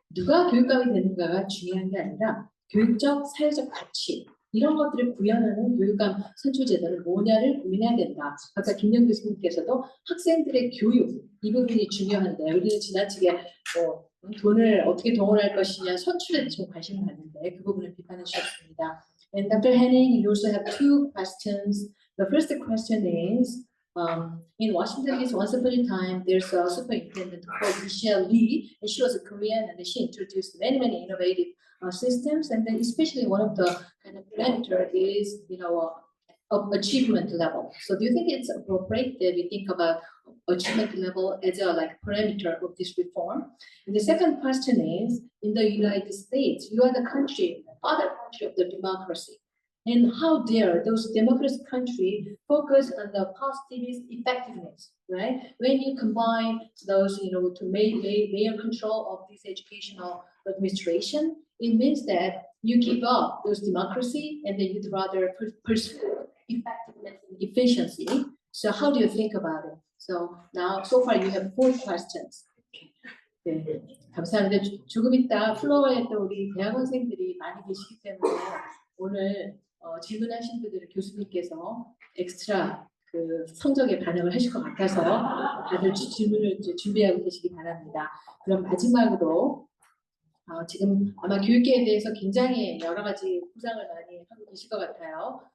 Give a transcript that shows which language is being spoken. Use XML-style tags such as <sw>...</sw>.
<ko>누가 교육감이 되는가가 중요한 게 아니라 교육적, 사회적 가치 이런 것들을 구현하는 교육감 선출제도는 뭐냐를 고민해야 된다. 아까 김영 교수님께서도 학생들의 교육 이 부분이 중요한데 우리는 지나치게 돈을 어떻게 동원할 것이냐 선출에 좀 관심을 갖는데 그 부분을 비판해 주셨습니다.</ko> <en>And Dr. Henning, you also have two questions. The first question is, in Washington D.C., once upon a time, there's a superintendent called Michelle Lee, and she was a Korean, and she introduced many innovative systems, and then especially one of the kind of parameter is, of achievement level. So do you think it's appropriate that we think about achievement level as a parameter of this reform? And the second question is, in the United States, you are the country, father country of the democracy. And how dare those democratic countries focus on the positivist effectiveness, right? When you combine those, to mayor control of this educational administration, it means that you give up those democracy and then you'd rather pursue effectiveness and efficiency. So how do you think about it? So now, so far you have 4 questions.</en> <ko>네, 감사합니다. 조금 이따 플로어에 또 우리 대학원생들이 많이 계시기 때문에 오늘 질문하신 분들을 교수님께서 엑스트라 그 성적에 반영을 하실 것 같아서 다들 질문을 준비하고 계시기 바랍니다. 그럼 마지막으로 지금 아마 교육계에 대해서 굉장히 여러 가지 구상을 많이 하고 계실 것 같아요.</ko>